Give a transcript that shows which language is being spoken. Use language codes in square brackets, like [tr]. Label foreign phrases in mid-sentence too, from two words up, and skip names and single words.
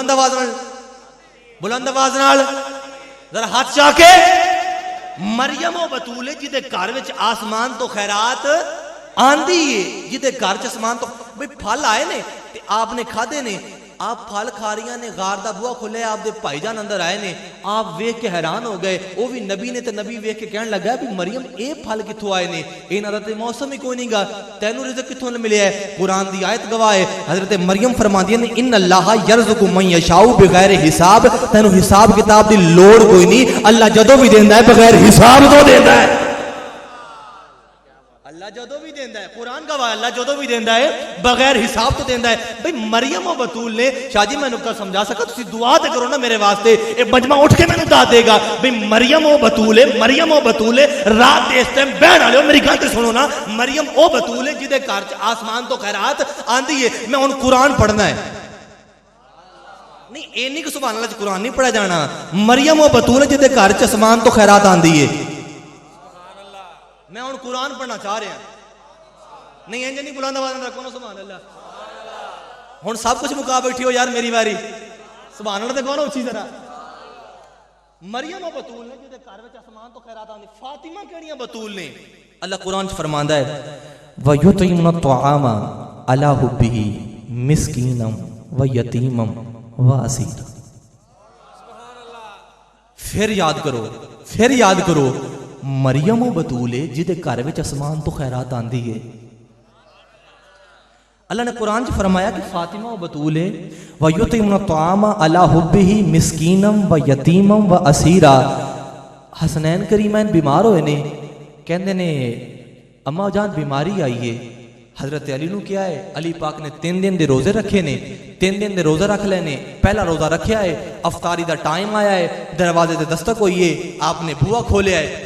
[pa] بلند آواز نال ذرا ہاتھ چاہ کے مریم و بطول ہے جدے گھر وچ آسمان تو خیرات آندی ہے جدے گھر چ آسمان تو بھئی پھل آئے نے تے آپ نے کھادے نے آپ پھل کھا رہی نے, غار دا بوا کھلے, آپ دے بھائی جان اندر آئے نے, آپ ویکھ کے حیران ہو گئے, وہ بھی نبی نے, تے نبی ویکھ کے کہن لگا بھی مریم اے پھل کتھوں آئے نے, انہاں دا تے موسم ہی کوئی نہیں گا, تینوں رزق کتھوں ملیا ہے؟ قرآن دی آیت گواہ ہے, حضرت مریم فرماندی نے [ar] ان اللہ یرزق من یشاء بغیر حساب, [pa] تینوں حساب کتاب دی لوڑ کوئی نہیں, اللہ جدوں بھی دیندا ہے بغیر حساب تو دیندا ہے. اللہ جدوں بھی دیندا ہے, قرآن گواہ ہے, اللہ جدوں بھی دیندا ہے بغیر حساب تو دیندا ہے. بھئی مریم و بطول نے, شاہ جی میں نکتہ سمجھا سکا, تسی دعا تے کرو نا میرے واسطے, اے مجمع اٹھ کے مینوں دا دے گا. بھئی مریم و بطول ہے, مریم و بطول ہے, رات دے اس ٹائم بہن والے میری گل تے سنو نا, مریم او بطول ہے جدے گھر چ آسمان تو خیرات آندی ہے. میں ہن قرآن پڑھنا ہے, نہیں اے نہیں کہ [ar] سبحان اللہ [pa] قرآن نہیں پڑھا جانا. مریم و بطول ہے جدے گھر چ آسمان تو خیرات آندی ہے. میں ہن قرآن پڑھنا چاہ رہا ہوں, نہیں انج نہیں بلند آواز رکھو نا [ar] سبحان اللہ. [pa] ہن سب کچھ مکا بیٹھی ہو یار میری واری, [ar] سبحان اللہ [pa] تے کہو نا اچھی طرح. مریم و بطول نے جدے گھر وچ آسمان تو خیرات آندی. فاطمہ کیڑیاں بطول نے؟ اللہ قرآن چ فرماندا ہے [ar] وَيُطْعِمْنَ الطَّعَامَ عَلَىٰ حُبِّهِ مِسْكِينًا وَيَتِيمًا وَأَسِيرًا. [pa] پھر یاد کرو, پھر یاد کرو, مریم و بطول ہے جدے گھر وچ آسمان تو خیرات آندی ہے. اللہ نے قرآن چ فرمایا کہ فاطمہ و بطول ہے [ar] وَيُطْعِمْنَ الطَّعَامَ عَلَىٰ حُبِّهِ مِسْكِينًا وَيَتِيمًا وَأَسِيرًا. [pa] حسنین کریمین بیمار ہوئے نے, کہندے نے اماں جان بیماری آئی ہے. حضرت علی نو کیا ہے, علی پاک نے 3 دن دے روزے رکھے نے, 3 دن دے روزے رکھ لینے. پہلا روزہ رکھیا ہے, افطاری دا ٹائم آیا ہے, دروازے تے دستک ہوئی ہے, آپ نے بوا کھولیا ہے.